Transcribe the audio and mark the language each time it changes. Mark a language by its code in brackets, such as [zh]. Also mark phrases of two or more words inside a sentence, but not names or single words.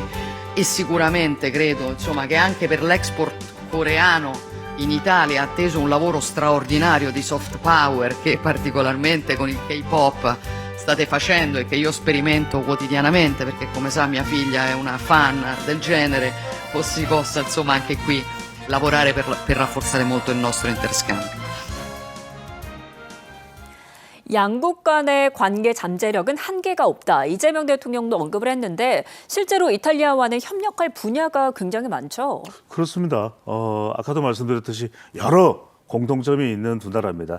[it] E sicuramente credo, insomma, che anche per l'export coreano in Italia è atteso un lavoro straordinario di [en] soft power [it] che particolarmente con il K-pop state facendo e che io sperimento quotidianamente, perché come sa mia figlia è una fan del genere, si possa insomma anche qui lavorare per rafforzare molto il nostro interscambio. [ko] 양국 간의 관계 잠재력은 한계가 없다. 이재명 대통령도 언급을 했는데 실제로 이탈리아와는 협력할 분야가 굉장히 많죠. 그렇습니다. 아까도 말씀드렸듯이 여러 공통점이 있는 두 나라입니다.